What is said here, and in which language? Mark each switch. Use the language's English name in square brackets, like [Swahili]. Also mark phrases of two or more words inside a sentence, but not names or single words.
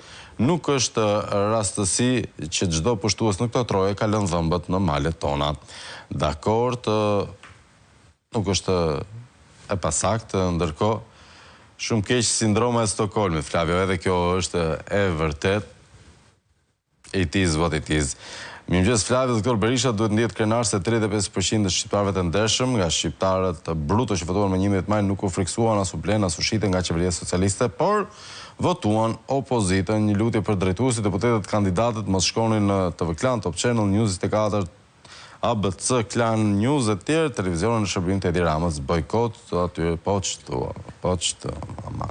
[Albanian] Nuk është rastësi që çdo pushtues në këto troje ka lënë dhëmbët në malet tona. Dakord, nuk është e pasaktë, ndërkohë shumë keq sindroma e Stockholmit, Flavio, edhe kjo është e vërtet. [English] It is what it is. [Albanian] Mirëmëngjes Flavio, doktor Berisha duhet ndihet krenar se 35% të shqiptarëve të ndershëm nga shqiptarët bruto që votuan më 11 maj nuk u friksuan as u blen as u shiten nga qeveria socialiste, por votuan opozitën. Një lutje për drejtuesit, deputetët, kandidatët mos shkonin në TV Klan, Top Channel, News 24, ABC, Klan News e tjerë, televizionën në shërbim të Edi Ramës, bojkot, aty poçtë, mama.